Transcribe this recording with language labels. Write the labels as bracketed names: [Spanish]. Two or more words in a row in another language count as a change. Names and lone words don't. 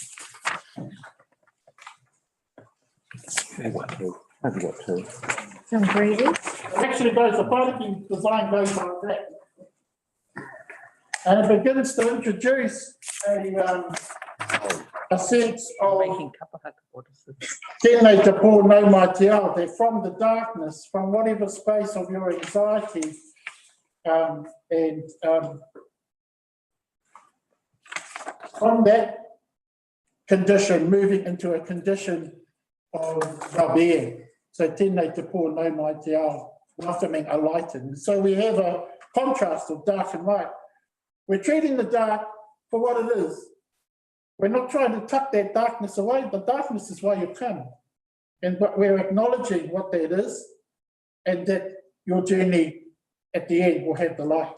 [English] I've got two. Sounds greedy. Actually goes, the Tairāwhiti design goes like that. And it begins to introduce a sense of [Māori] tēnei te pō nau mai te ao, [English] that from the darkness, from whatever space of your anxiety, from that condition, moving into a condition of well-being. So [Māori] tēnei te pō nau mai te ao, [English] welcoming a lighten. So we have a contrast of dark and light. We're treating the dark for what it is. We're not trying to tuck that darkness away. The darkness is why you come. But we're acknowledging what that is and that your journey at the end will have the light.